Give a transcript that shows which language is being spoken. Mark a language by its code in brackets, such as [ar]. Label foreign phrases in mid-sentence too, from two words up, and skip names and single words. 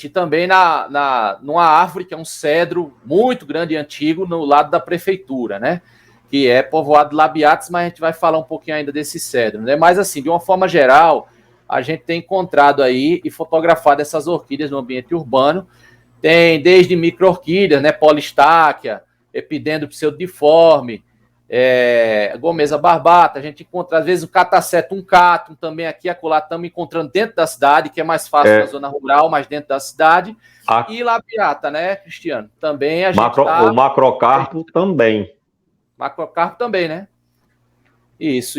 [pt] E também numa árvore que é um cedro muito grande e antigo no lado da prefeitura, né? Que é povoado de labiatas, mas a gente vai falar um pouquinho ainda desse cedro, né? Mas assim, de uma forma geral, a gente tem encontrado aí e fotografado essas orquídeas no ambiente urbano. Tem desde micro-orquídeas, né? Polistáquia, epidendro pseudodiforme, gomesa barbata. A gente encontra, às vezes, o catacetum catum, também aqui, acolá, estamos encontrando dentro da cidade, que é mais fácil na zona rural, mas dentro da cidade. E labiata, né, Cristiano? Também a gente o macrocarpo também. Macrocarpo também, né? Isso.